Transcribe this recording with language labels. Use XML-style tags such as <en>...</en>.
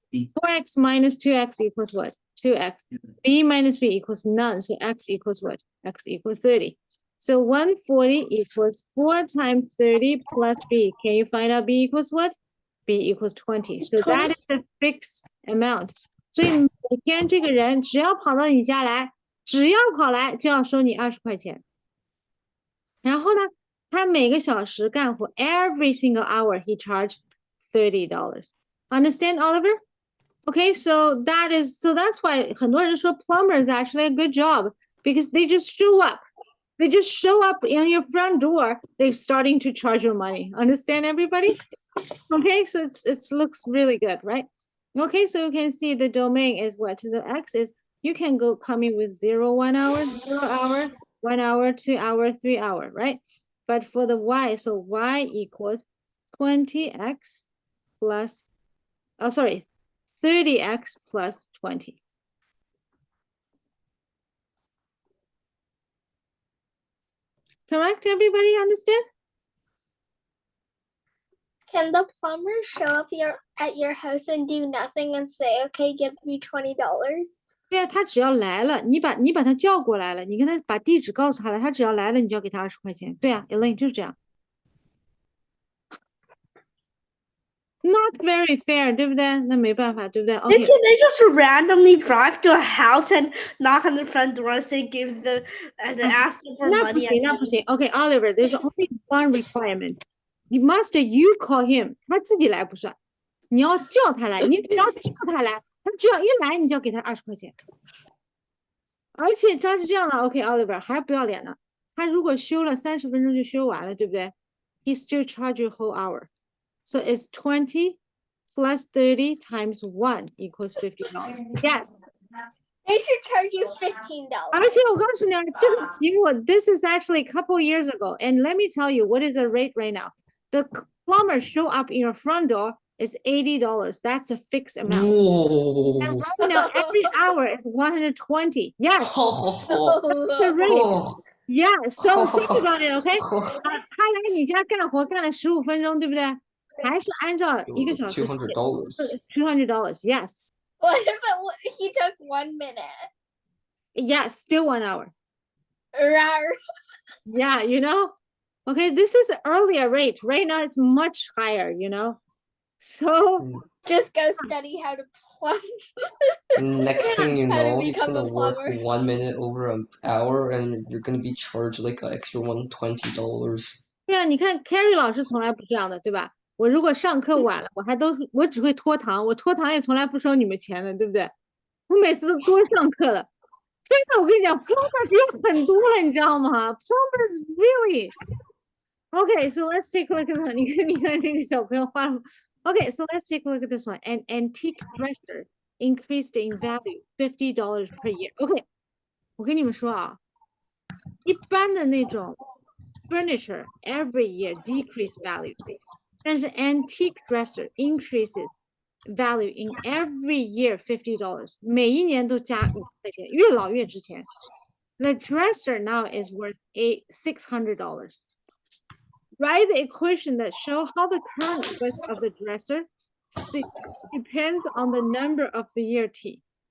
<en>4x minus 2x equals what? 2x. B minus b equals none. So x equals what? X equals 30. So 140 equals 4 times 30 plus b. Can you find out b equals what? B equals 20. So that is a fixed amount.</en> <zh>所以每天这个人只要跑到你家来，只要跑来就要收你20块钱。然后呢，他每个小时干活</zh> <en>every single hour he charged $30. Understand, Oliver? Okay, so that's why</en> <zh>很多人说</zh> <en>plumber is actually a good job because they just show up. They just show up on your front door. They're starting to charge you money. Understand, everybody? Okay, so it looks really good, right? Okay, so you can see the domain is what? The x is, you can go coming with 0, 1 hour, 0 hour, 1 hour, 2 hour, 3 hour, right? But for the y, so y equals 20x plus, 30x plus 20. Correct, everybody understand? Can the plumber show up at your house and do nothing and say, okay, give me $20?</en> <zh>对啊，他只要来了，你把他叫过来了，你跟他把地址告诉他了，他只要来了，你就要给他20块钱。对啊 ，Elaine 就是这样。</zh> <en>Not very fair，</en> <zh>对不对？那没办法，对不对</zh> <en>They just randomly drive to a house and knock on the front door and say give the and ask them for</en> <zh>那</zh> <en>money.</en> <zh>不行，那不行。</zh> <en>Okay, Oliver, there's only one requirement. You must you call him，</en> <zh>他自己来不算，你要叫他来，你只要叫他来，他只要一来，你就要给他20块钱。而且他是这样的 ，OK, Oliver 还不要脸呢。他如果修了30分钟就修完了，对不对 ？</zh> <en>He still charge you a whole hour. So it's 20 plus 30 times 1 equals $50. Yes. They should charge you $15.</en> <zh>而且我告诉你啊，这个题目</zh> <en>this is actually a couple years ago. And let me tell you what is the rate right now. The plumber show up in your front door is $80. That's a fixed amount. Whoa. And right now, every hour is 120. Yes. Oh, That's the rate. oh, Yeah. So think about it, okay?</en> <zh>他来你家干活干了15分钟，对不对？还是按照一个小时</zh> <en>$200. $200. Yes. What if he took 1 minute? Yes. Still 1 hour. Rawr. Yeah, you know? Okay, this is an earlier rate. Right now it's much higher, you know? So Just go study how to plumb. Next thing you How to know, he's become gonna a work plumber. 1 minute over an hour, and you're gonna be charged like an extra $120.</en> <zh>对啊，你看 Carrie 老师从来不这样的，对吧？我如果上课晚了，我只会拖堂，我拖堂也从来不收你们钱的，对不对？我每次都多上课了。真的，我跟你讲 ，plumber 有很多了，你知道吗 ？</zh> <en>Plumbers really. Okay, so let's take a look at that.</en> <zh>你看这个小朋友画了。</zh> <en>Okay, so let's take a look at this one. An antique dresser increased in value $50 per year. Okay,</en> <zh>我跟你们说啊，一般的那种</zh> <en>furniture every year decrease value,</en> <zh>但是</zh> <en>antique dresser increases value in every year $50.</en> <zh>每一年都加50块钱，越老越值钱。</zh> <en>The dresser now is worth $600. Write the equation that show how the current worth of the dresser depends on the number of the year t.</en>